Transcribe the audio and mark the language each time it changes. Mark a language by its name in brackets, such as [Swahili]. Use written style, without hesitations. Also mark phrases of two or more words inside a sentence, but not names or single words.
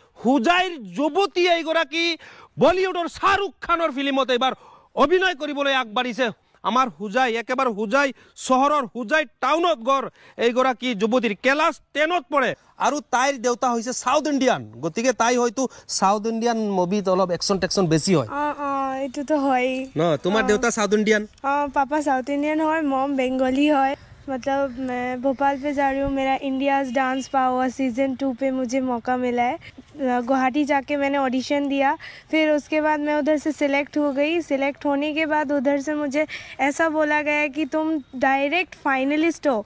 [Assamese] হুজাইৰ যুৱতী এইগৰাকী বলিউডৰ শাহৰুখ খানৰ ফিল্মত এবাৰ অভিনয় কৰিবলৈ আগবাঢ়িছে আমাৰ হুজাই একেবাৰে হুজাই চহৰৰ হুজাই টাউনত গড় এইগৰাকী যুৱতীৰ ক্লাছ 10ত পঢ়ে আৰু তাইৰ দেউতা হৈছে [English] South Indian [Assamese] গতিকে তাই হয়তো [English] South Indian movieত [Assamese] অলপ একশন টেকশন বেছি হয় এইটো তো হয় ন তোমাৰ দেউতা [English] South Indian [Hindi] पापा [English] South Indian [Hindi] है मॉम बंगाली है मतलब मैं भोपाल पे जा रही हूँ मेरा इंडियाज़ डांस पावर सीज़न 2 पे मुझे मौका मिला है गुवाहाटी जाके मैंने ऑडिशन दिया फिर उसके बाद मैं उधर से सिलेक्ट हो गई सिलेक्ट होने के बाद उधर से मुझे ऐसा बोला गया कि तुम [English] direct finalist [Hindi] हो